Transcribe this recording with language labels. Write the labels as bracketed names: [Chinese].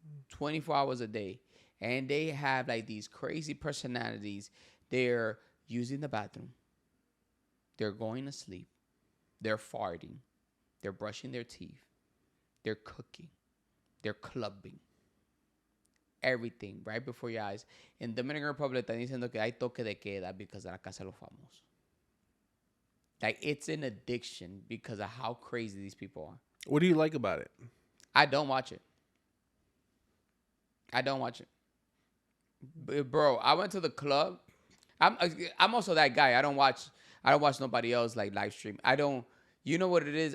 [English] 24 hours a day. And they have like these crazy personalities. They're using the bathroom. They're going to sleep. They're farting. They're brushing their teeth. They're cooking. They're clubbing. Everything right before your eyes. [Spanish] In Dominican Republic, están diciendo que hay toque de queda [English] because [Spanish] de la Casa de los Famosos. [English] Like, it's an addiction because of how crazy these people are. What do you like about it? I don't watch it. I don't watch it. Bro, I went to the club. I'm also that guy. I don't watch nobody else like live stream. You know what it is?